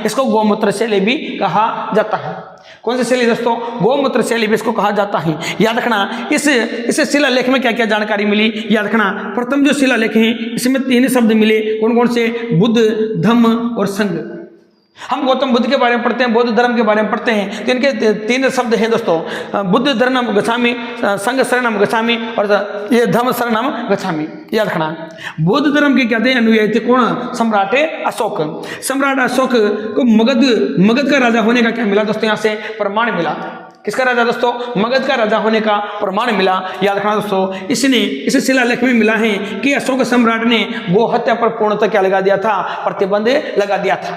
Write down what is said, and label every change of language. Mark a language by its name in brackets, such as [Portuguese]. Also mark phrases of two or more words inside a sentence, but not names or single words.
[Hindi] इसको गोमूत्र शैली भी कहा जाता है। कौन सी शैली दोस्तों, गोमूत्र शैली भी इसको कहा जाता है। याद रखना, इस शिलालेख में क्या क्या जानकारी मिली, याद रखना। प्रथम जो शिलालेख है इसमें 3 शब्द मिले, कौन कौन से, बुद्ध, धम्म और संघ। हम गौतम बुद्ध के बारे में पढ़ते हैं, बौद्ध धर्म के बारे में पढ़ते हैं, तो इनके 3 शब्द हैं दोस्तों, [Pali] बुद्ध धर्म गच्छामि, संघ शरणम गच्छामि [Hindi] और ये [Pali] धम्म शरणम गच्छामि। [Hindi] याद रखना, बौद्ध धर्म के क्या थे, अनुयायी थे कौन, सम्राट अशोक। सम्राट अशोक को मगध का राजा होने का क्या मिला दोस्तों, यहाँ से प्रमाण मिला। किसका राजा दोस्तों, मगध का राजा होने का प्रमाण मिला। याद रखना दोस्तों, इस शिलालेख में मिला है कि अशोक सम्राट ने गो हत्या पर पूर्णतः क्या लगा दिया था, प्रतिबंध लगा दिया था।